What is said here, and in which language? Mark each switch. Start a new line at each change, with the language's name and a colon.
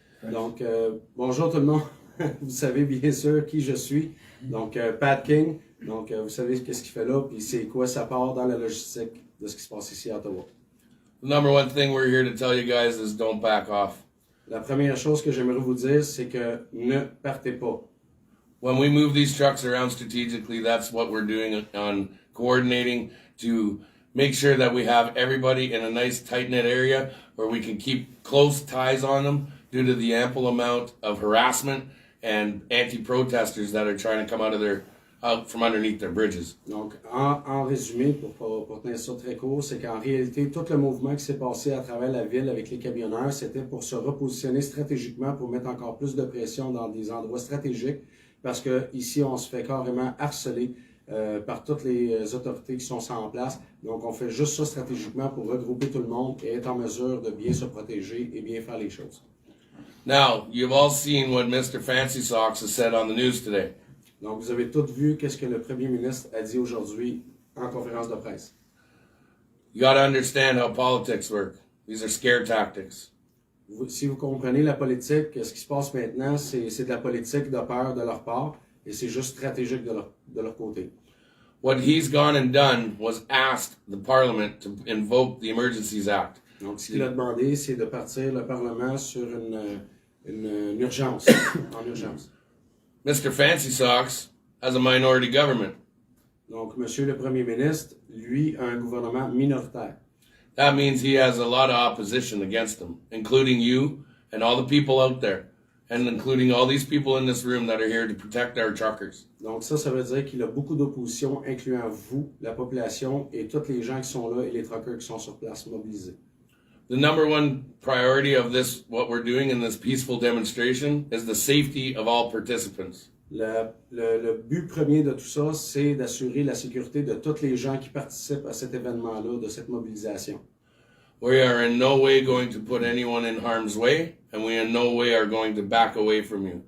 French: Donc, bonjour tout le monde. Vous savez bien sûr qui je suis. Donc, Pat King. Donc, vous savez qu'est-ce qu'il fait là, puis c'est quoi sa part dans la logistique de ce qui se passe ici à Ottawa.
English: The number one thing we're here to tell you guys is don't back off.
French: La première chose que j'aimerais vous dire, c'est que ne partez pas.
English: when we move these trucks around strategically, that's what we're doing on coordinating to make sure that we have everybody in a nice tight-knit area where we can keep close ties on them due to the ample amount of harassment and anti-protesters that are trying to come out from underneath their bridges.
French: Donc, en résumé, pour tenir ça très court, c'est qu'en réalité, tout le mouvement qui s'est passé à travers la ville avec les camionneurs, c'était pour se repositionner stratégiquement, pour mettre encore plus de pression dans des endroits stratégiques, parce que ici, on se fait carrément harceler par toutes les autorités qui sont en place. Donc, on fait juste ça stratégiquement pour regrouper tout le monde et être en mesure de bien se protéger et bien faire les choses.
English: Now, you've all seen what Mr. Fancy Socks has said on the news today.
French: Donc, vous avez tous vu qu'est-ce que le premier ministre a dit aujourd'hui en conférence de presse.
English: You got to understand how politics work. These are scare tactics.
French: Si vous comprenez la politique, ce qui se passe maintenant, c'est de la politique de peur de leur part et c'est juste stratégique de leur côté.
English: What he's gone and done was asked the Parliament to invoke the Emergencies Act.
French: Donc, ce qu'il a demandé, c'est de partir le Parlement sur une urgence, en urgence.
English: Mr. Fancy Socks has a minority government.
French: Donc, Monsieur le Premier ministre, lui, a un gouvernement minoritaire.
English: That means he has a lot of opposition against him, including you and all the people out there, and including all these people in this room that are here to protect our truckers.
French: Donc, ça veut dire qu'il a beaucoup d'opposition, incluant vous, la population, et tous les gens qui sont là et les truckers qui sont sur place mobilisés.
English: The number one priority of this, what we're doing in this peaceful demonstration, is the safety of all participants.
French: Le but premier de tout ça, c'est d'assurer la sécurité de tous les gens qui participent à cet événement-là, de cette mobilisation.
English: We are in no way going to put anyone in harm's way, and we in no way are going to back away from you.